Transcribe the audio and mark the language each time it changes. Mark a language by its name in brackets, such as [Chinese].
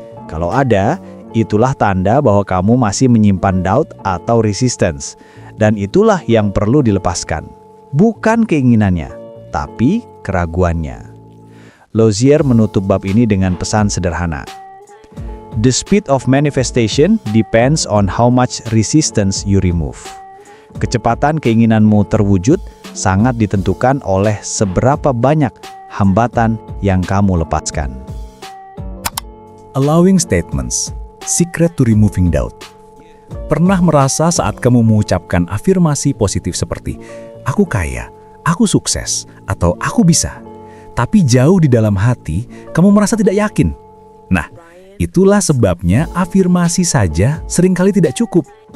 [Indonesian] Kalau ada, itulah tanda bahwa kamu masih menyimpan doubt atau resistance. Dan itulah yang perlu dilepaskan. Bukan keinginannya, tapi keraguannya. Lozier menutup bab ini dengan pesan sederhana. [English] The speed of manifestation depends on how much resistance you remove. [Indonesian] Kecepatan keinginanmu terwujud sangat ditentukan oleh seberapa banyak hambatan yang kamu lepaskan. [English] Allowing statements, secret to removing doubt. [Indonesian] Pernah merasa saat kamu mengucapkan afirmasi positif seperti aku kaya, aku sukses, atau aku bisa, tapi jauh di dalam hati kamu merasa tidak yakin? Nah, itulah sebabnya afirmasi saja seringkali tidak cukup.